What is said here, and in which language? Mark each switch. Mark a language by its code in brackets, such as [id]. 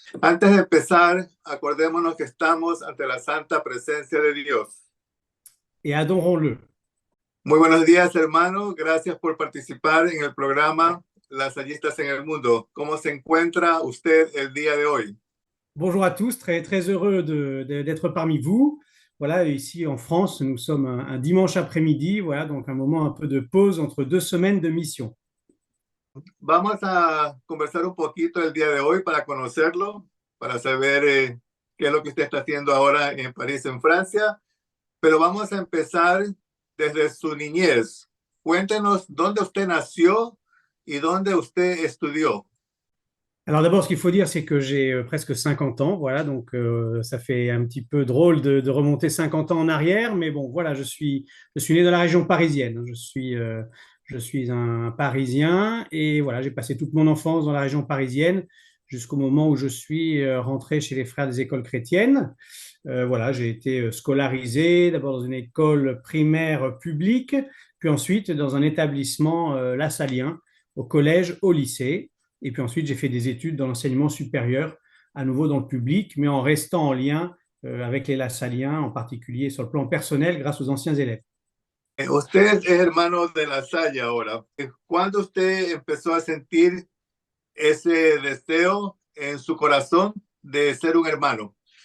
[es] Antes de empezar, acordémonos que estamos ante la santa presencia de Dios. [fr] Et adorons-le. [es] Muy buenos días, hermano. Gracias por participar en el programa Las hallistas en el mundo. ¿Cómo se encuentra usted el día de hoy? [fr] Bonjour à tous, très, très heureux d'être parmi vous. Voilà, ici en France, nous sommes un dimanche après-midi, voilà, donc un moment un peu de pause entre 2 semaines de mission. [es] Vamos a conversar un poquito el día de hoy para conocerlo, para saber qué es lo que usted está haciendo ahora en París, en Francia. Pero vamos a empezar desde su niñez. Cuéntenos dónde usted nació y dónde usted estudió. [fr] Alors d'abord, ce qu'il faut dire, c'est que j'ai presque 50 ans, voilà, donc ça fait un petit peu drôle de remonter 50 ans en arrière, mais bon, voilà, je suis né dans la région parisienne, je suis un Parisien, et voilà, j'ai passé toute mon enfance dans la région parisienne jusqu'au moment où je suis rentré chez les Frères des écoles chrétiennes. Voilà, j'ai été scolarisé d'abord dans une école primaire publique, puis ensuite dans un établissement lassalien, au collège, au lycée. Et puis ensuite, j'ai fait des études dans l'enseignement supérieur, à nouveau dans le public, mais en restant en lien avec les Lassaliens, en particulier sur le plan personnel, grâce aux anciens élèves. [es] Usted es hermano de la Salle ahora. ¿Cuándo usted empezó a sentir ese deseo en su corazón de ser un hermano?